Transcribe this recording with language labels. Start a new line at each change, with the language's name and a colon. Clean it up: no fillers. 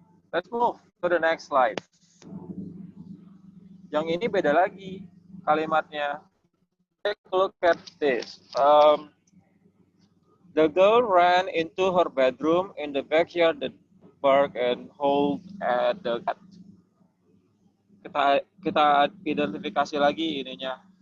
English: Let's move to the next slide.
Indonesian: Yang ini beda lagi kalimatnya.
English: Take a look at this. The girl ran into her bedroom in the backyard, the bark and hold at the cat.
Indonesian: Kita identifikasi lagi ininya.